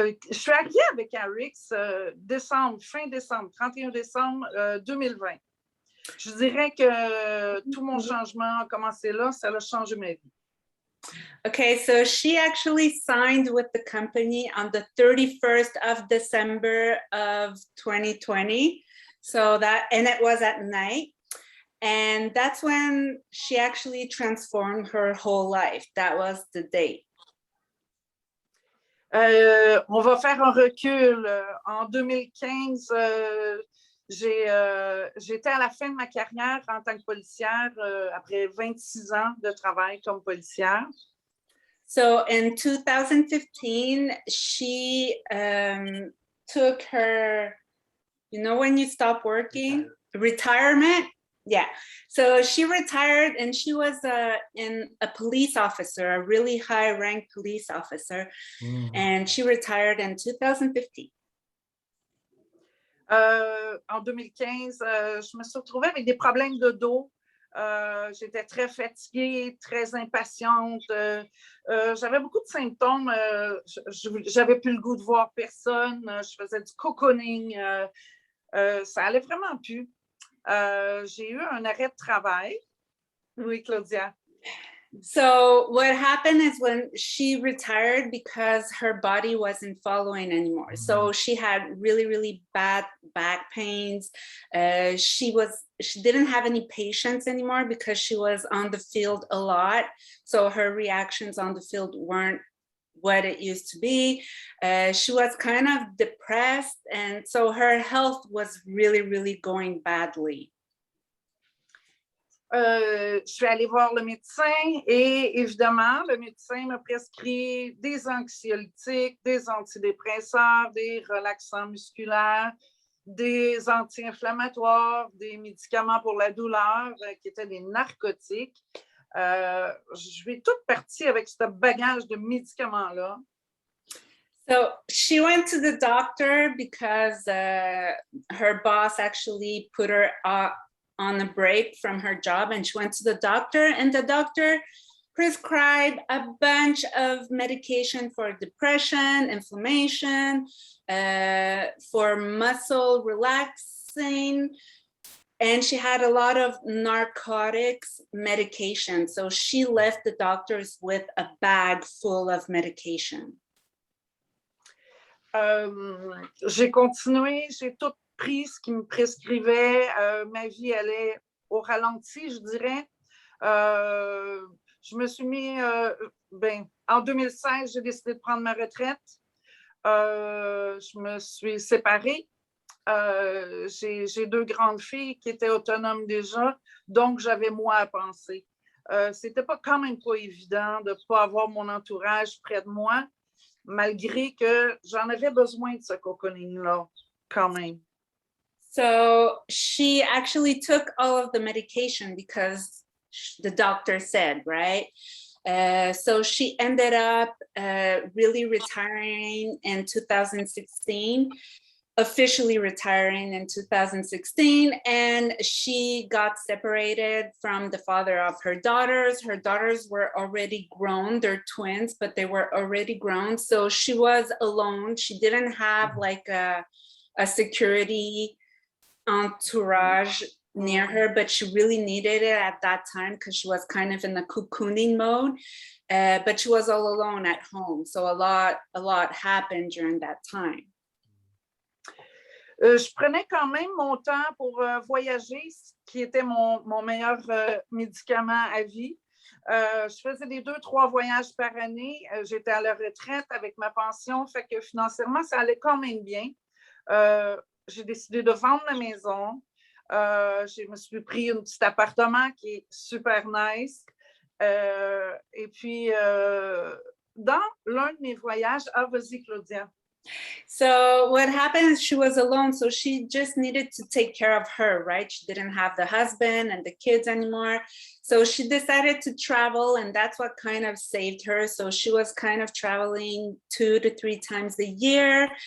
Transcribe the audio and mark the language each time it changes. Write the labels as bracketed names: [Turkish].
[French] Je suis arrivée avec Arix fin décembre, 31 décembre 2020. Je dirais que tout mon changement a commencé là, ça a changé ma vie. [English] Okay, so she actually signed with the company on the 31st of December of 2020. So and it was at night. And that's when she actually transformed her whole life. That was the date. [French] On va faire un recul. En 2015, j'étais à la fin de ma carrière en tant que policière après 26 ans de travail comme policière. [English] So in 2015, she took her, when you stop working, retirement. Yeah. So she retired and she was a police officer, a really high ranked police officer. And she retired in 2015. [French] En 2015, je me suis retrouvée avec des problèmes de dos. J'étais très fatiguée, très impatiente. J'avais beaucoup de symptômes. J'avais plus le goût de voir personne. Je faisais du cocooning. Ça allait vraiment plus. J'ai eu un arrêt de travail. Oui, Claudia. [English] So what happened is when she retired, because her body wasn't following anymore. So she had really, really bad back pains. She didn't have any patience anymore because she was on the field a lot. So her reactions on the field weren't what it used to be. She was kind of depressed. And so her health was really, really going badly. [French] Je suis allée voir le médecin et évidemment, le médecin m'a prescrit des anxiolytiques, des antidépresseurs, des relaxants musculaires, des anti-inflammatoires, des médicaments pour la douleur qui étaient des narcotiques. Je suis toute partie avec ce bagage de médicaments-là. [English] So she went to the doctor because her boss actually put her on a break from her job, and she went to the doctor, and the doctor prescribed a bunch of medication for depression, inflammation, for muscle relaxing, and she had a lot of narcotics medication. So she left the doctors with a bag full of medication. [French] J'ai continué, j'ai tout pris ce qui me prescrivait. Ma vie allait au ralenti, je dirais. Je me suis mis, en 2016, j'ai décidé de prendre ma retraite. Je me suis séparée. J'ai 2 grandes filles qui étaient autonomes déjà, donc j'avais moi à penser. C'était pas quand même pas évident de ne pas avoir mon entourage près de moi, malgré que j'en avais besoin de ce cocooning-là, quand même. [English] So she actually took all of the medication because the doctor said, right? So she ended up really retiring in 2016, officially retiring in 2016, and she got separated from the father of her daughters. Her daughters were already grown, they're twins, but they were already grown. So she was alone. She didn't have like a security entourage near her, but she really needed it at that time because she was kind of in the cocooning mode. But she was all alone at home. So a lot happened during that time. [French] Je prenais quand même mon temps pour voyager, ce qui était mon meilleur médicament à vie. Je faisais des 2-3 voyages par année. J'étais à la retraite avec ma pension, fait que financièrement, ça allait quand même bien. J'ai décidé de vendre ma maison. Je me suis pris un petit appartement qui est super nice. Et puis, dans l'un de mes voyages, vas-y, Claudia. [English] So what happened is she was alone, so she just needed to take care of her, right? She didn't have the husband and the kids anymore. So she decided to travel, and that's what kind of saved her. So she was kind of traveling 2 to 3 times a year.